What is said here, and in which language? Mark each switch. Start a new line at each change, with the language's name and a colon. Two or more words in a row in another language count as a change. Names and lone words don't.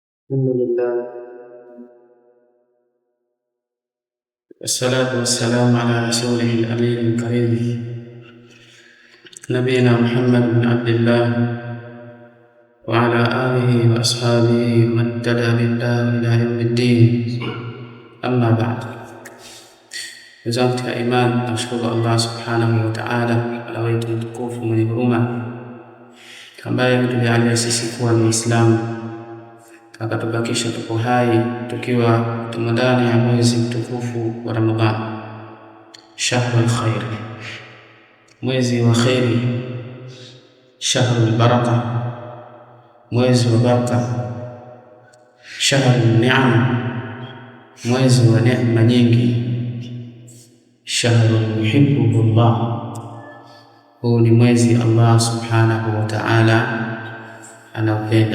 Arabic: الحمد لله والصلاة والسلام على رسوله الأمين الكريم نبينا محمد بن عبد الله وعلى آله وأصحابه ومن اهتدى بالله إلى يوم الدين. أما بعد، وزارة إيمان نشكر الله سبحانه وتعالى على
Swahili: wetu mtukufu mwenye huruma ambaye ametujalia sisi kuwa Waislamu akatubakisha tuko hai tukiwa tumo ndani ya mwezi mtukufu wa Ramadhani,
Arabic: شهر الخير,
Swahili: mwezi wa khairi,
Arabic: شهر البركة,
Swahili: mwezi wa baraka,
Arabic: شهر النعم,
Swahili: mwezi wa neema nyingi,
Arabic: شهر يحبه الله,
Swahili: huu ni mwezi
Arabic: الله سبحانه وتعالى
Swahili: anaupenda.